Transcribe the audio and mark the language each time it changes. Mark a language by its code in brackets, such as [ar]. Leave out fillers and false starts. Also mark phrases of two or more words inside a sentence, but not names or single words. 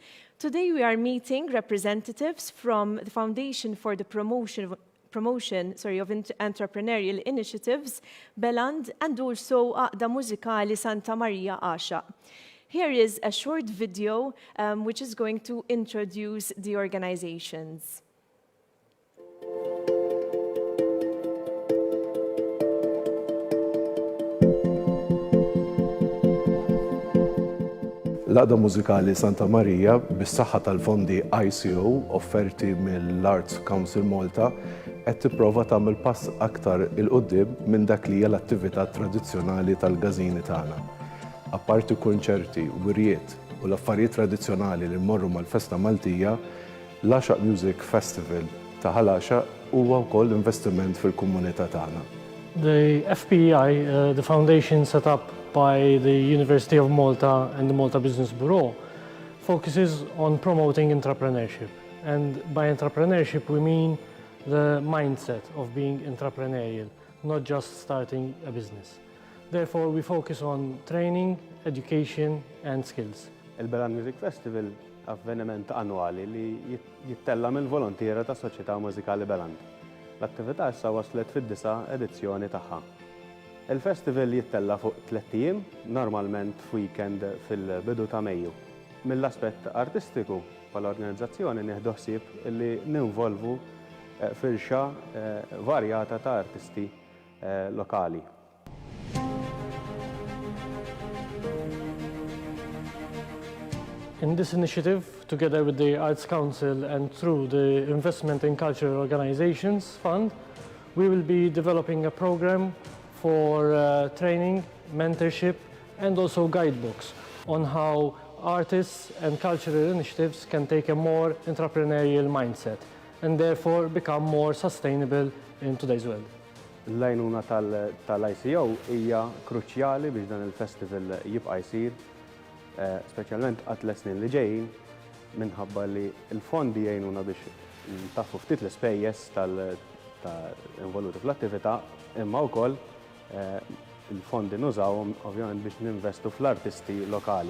[en] Today we are meeting representatives from the Foundation for the Promotion of Entrepreneurial Initiatives, Beland, and also Għaqda Mużikali Santa Marija Għaxa. Here is a short video which is going to introduce the organizations. [mt] L-Għaqda Mużikali Santa Marija, bis-saħħa tal-fondi ICO offerti mill-Arts Council Malta, qed tipprova tagħmel pass aktar il-qudiem minn dak li hija l-attività tradizzjonali tal-gażini tagħna. Apparti kunċerti, wirjiet u l-affarijiet tradizzjonali li mmorru mal-Festa Maltija, l-Għaxaq Music Festival ta' Għaqda huwa wkoll investiment fil-komunità tagħna. [en] The FPEI, the foundation set up by the University of Malta and the Malta Business Bureau, focuses on promoting entrepreneurship. And by entrepreneurship, we mean the mindset of being entrepreneurial, not just starting a business. Therefore, we focus on training, education, and skills. [mt] Il-Beland Music Festival avveniment annwali li jittella mill-volontiera ta' Soċjetà Mużikali Beland. L-attività issa waslet fid-9 edizzjoni tagħha. Il-festival jittella fuq 3 ijiem, normalment f'weekend fil-bidu ta' Mejju. Mill-aspett artistiku bħall-organizzazzjoni nieħdu ħsieb li ninvolvu firxa varjata ta' artisti lokali. [en] In this initiative, together with the Arts Council and through the Investment in Cultural Organizations Fund, we will be developing a program for training, mentorship, and also guidebooks on how artists and cultural initiatives can take a more entrepreneurial mindset and therefore become more sustainable in today's world. [mt] L-għajnuna tal-ICO hija kruċjali biex dan il-festival jibqa' jsir, speċjalment għat-3 snin li ġejjin, minħabba li l-fondi jgħinuna biex ntaffu ftit l-ispejjeż tal-involuti fl-attività, imma wkoll il-fondi nużawhom ovvjament biex ninvestu fl-artisti lokali.